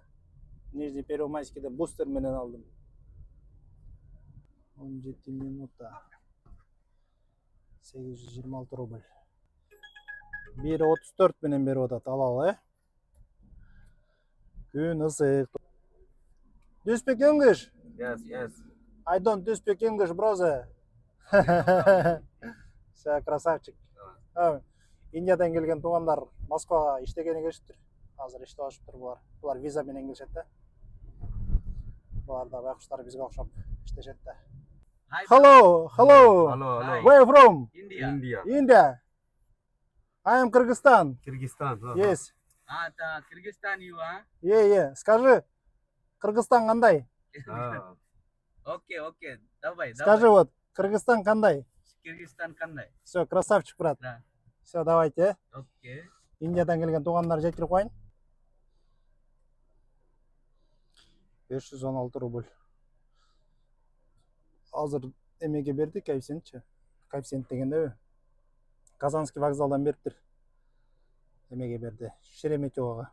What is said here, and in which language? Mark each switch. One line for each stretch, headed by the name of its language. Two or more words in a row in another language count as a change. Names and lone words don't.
Kyrgyz: Нижний Первомайскийде бустер менен алдым. 17 минута. 826 рубль. 1,34 менен берип атат, алалы, Күн ысык.
English: Do you speak English? Yes. I don't speak English, brother.
Russian: Все, красавчик.
Kyrgyz: Индиядан келген туугандар Москвага иштегени келишиптир. Азыр иштеп алышыптыр булар. Булар виза менен келишет да. Булар да байкуштар бизге окшоп иштешет да.
English: Hello. Where you from? India. I am Kyrgyzstan. Yes. Kyrgyzstan you, huh? Yeah.
Russian: Скажи,
Kyrgyz: Кыргызстан кандай?
Russian: Okay. Давай. Скажи вот,
Kyrgyz: Кыргызстан кандай? Кыргызстан кандай?
Russian: Все, красавчик, брат. Да. Все, давайте. Окей.
Kyrgyz: Индиядан келген туугандар жеткирип коеюн. 516 рубль. Азыр эмеге берди, коэффициентчи. Коэффициент дегенде Казанский вокзалдан бериптир. Эмеге берди. Шереметьевого.